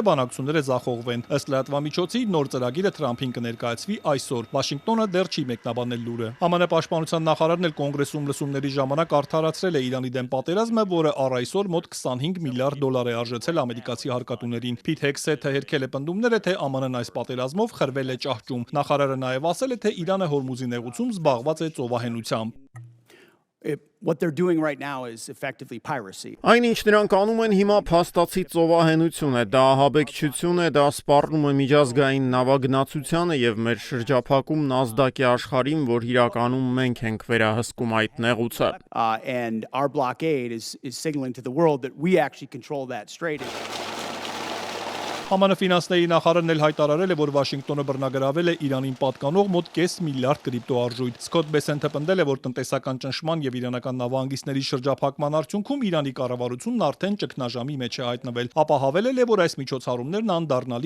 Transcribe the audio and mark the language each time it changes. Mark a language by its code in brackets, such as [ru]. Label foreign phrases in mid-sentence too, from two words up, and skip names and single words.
[hy] բանակցությունները ձախողվեն։ Ըստ լրատվամիջոցի, նոր ծրագիրը Թրամփին կներկայացվի այսօր։ Վաշինգտոնը դեռ չի մեկնաբանել լուրը։ ԱՄՆ պաշտպանության նախարարն էլ կոնգրեսում լսումների ժամանակ արդարացրել է Իրանի դեմ պատերազմը, որը առ այսօր մոտ 25 միլիարդ դոլար է արժեցել ամերիկացի հարկատուներին։ Փիթ Հեքսեթը հերքել է պնդումները, թե ԱՄՆ-ն այս պատերազմով խրվել է ճահճում։ Նախարարը նաև ասել է, թե Իրանը Հորմուզի նեղուցում զբաղված է ծովահենությամբ։ [en] What they're doing right now is effectively piracy. [hy] Այն ինչ նրանք անում են հիմա փաստացի ծովահենություն է, դա ահաբեկչություն է, դա սպառնում է միջազգային նավագնացությանը եւ մեր շրջափակումն ազդակ է աշխարհին, որ իրականում մենք ենք վերահսկում այդ նեղուցը։ [en] And our blockade is signaling to the world that we actually control that strait. [hy] ԱՄՆ ֆինանսների նախարարն էլ հայտարարել է, որ Վաշինգտոնը բռնագրավել է Իրանին պատկանող մոտ կես միլիարդ կրիպտոարժույթ։ Սկոտ Բեսենթը պնդել է, որ տնտեսական ճնշման եւ իրանական նավահանգիստների շրջափակման արդյունքում Իրանի կառավարությունն արդեն ճգնաժամի մեջ է հայտնվել։ Ապա հավելել է, որ այս միջոցառումներն անդառնալի